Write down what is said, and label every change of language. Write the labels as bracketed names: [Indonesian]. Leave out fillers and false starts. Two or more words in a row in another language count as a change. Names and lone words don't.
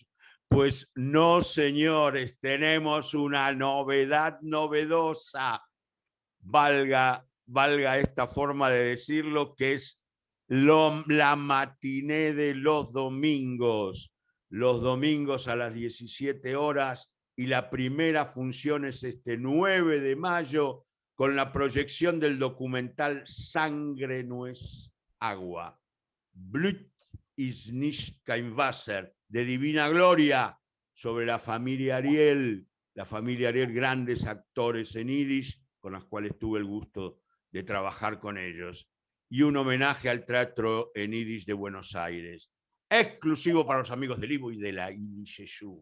[Spanish] Pues no, señores, tenemos una novedad novedosa, valga esta forma de decirlo, que es la matiné de los domingos. Los domingos a las 17 horas y la primera función es este 9 de mayo con la proyección del documental Sangre no es agua, [Yiddish] בלוט איז נישט קיין וואַסער, [Spanish] de Divina Gloria, sobre la familia Ariel, grandes actores en yiddish, con los cuales tuve el gusto de trabajar con ellos, y un homenaje al teatro en yiddish de Buenos Aires, exclusivo para los amigos del Ivo y de la Yiddish Yeshu.